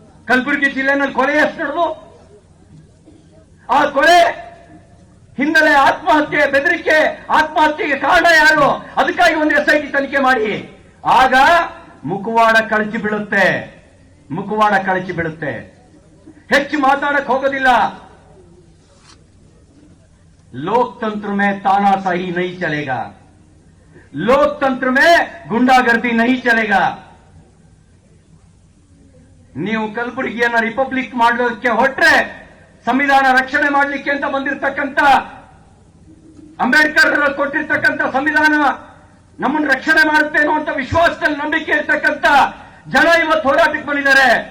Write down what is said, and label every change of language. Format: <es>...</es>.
<kn>ಕಲಬುರಗಿ ಜಿಲ್ಲೆನಲ್ಲಿ ಕೊಲೆ ಎಷ್ಟು ನಡೆದು, ಆ ಕೊಲೆ ಹಿನ್ನೆಲೆ ಆತ್ಮಹತ್ಯೆ, ಬೆದರಿಕೆ, ಆತ್ಮಹತ್ಯೆಗೆ ಕಾರಣ ಯಾರು, ಅದಕ್ಕಾಗಿ ಒಂದು SIT ತನಿಖೆ ಮಾಡಿ. ಆಗ ಮುಖವಾಡ ಕಳಚಿ ಬೀಳುತ್ತೆ, ಮುಖವಾಡ ಕಳಚಿ ಬೀಳುತ್ತೆ. ಹೆಚ್ಚು ಮಾತಾಡಕ್ ಹೋಗೋದಿಲ್ಲ.</kn> <hi>लोकतंत्र में तानाशाही नहीं चलेगा, लोकतंत्र में गुंडागर्दी नहीं चलेगा.</hi> <kn>ನೀವು ಕಲಬುರಗಿಯನ್ನ ರಿಪಬ್ಲಿಕ್ ಮಾಡೋದಕ್ಕೆ ಹೊರಟ್ರೆ ಸಂವಿಧಾನ ರಕ್ಷಣೆ ಮಾಡಲಿಕ್ಕೆ ಅಂತ ಬಂದಿರತಕ್ಕಂತ ಅಂಬೇಡ್ಕರ್ ಕೊಟ್ಟಿರ್ತಕ್ಕಂಥ ಸಂವಿಧಾನ ನಮ್ಮನ್ನು ರಕ್ಷಣೆ ಮಾಡುತ್ತೆ ಅನ್ನುವಂತ ವಿಶ್ವಾಸದಲ್ಲಿ ನಂಬಿಕೆ ಇರ್ತಕ್ಕಂಥ ಜನ ಇವತ್ತು ಹೋರಾಟಕ್ಕೆ ಬಂದಿದ್ದಾರೆ.</kn>